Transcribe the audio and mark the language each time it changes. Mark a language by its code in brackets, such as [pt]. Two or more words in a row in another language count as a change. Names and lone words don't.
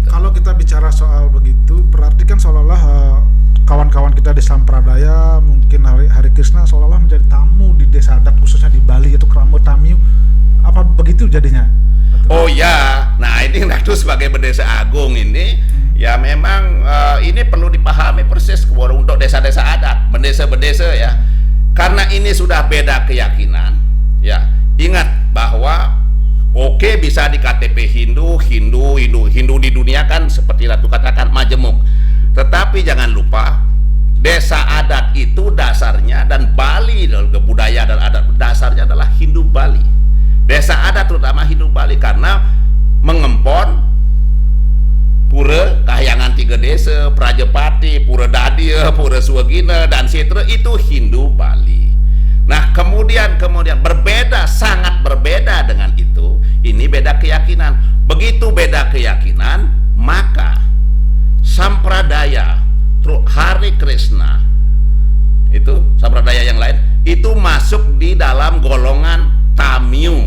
[id] Kalau kita bicara soal begitu, berarti kan seolah-olah kawan-kawan kita di Sampradaya, mungkin Hare Krishna seolah-olah menjadi tamu di desa adat, khususnya di Bali, yaitu Kramo Tamiu. Apa begitu jadinya? Oh ya, nah ini Ratu sebagai Bendesa Agung ini Ya memang ini perlu dipahami persis untuk desa-desa adat, bendesa-bendesa ya. Karena ini sudah beda keyakinan, ya. Ingat bahwa oke, bisa di KTP Hindu di dunia kan seperti Ratu katakan majemuk. Tetapi jangan lupa desa adat itu dasarnya, dan Bali budaya dan adat dasarnya adalah Hindu Bali. Desa adat terutama Hindu Bali karena mengempon Pura Kahyangan Tiga Desa, Prajapati, Pura Dadia, Pura Suwagina dan Setra itu Hindu Bali. Nah, kemudian berbeda, sangat berbeda dengan itu. Ini beda keyakinan. Begitu beda keyakinan, maka sampradaya Hari Krishna itu sampradaya yang lain itu masuk di dalam golongan Tamyu.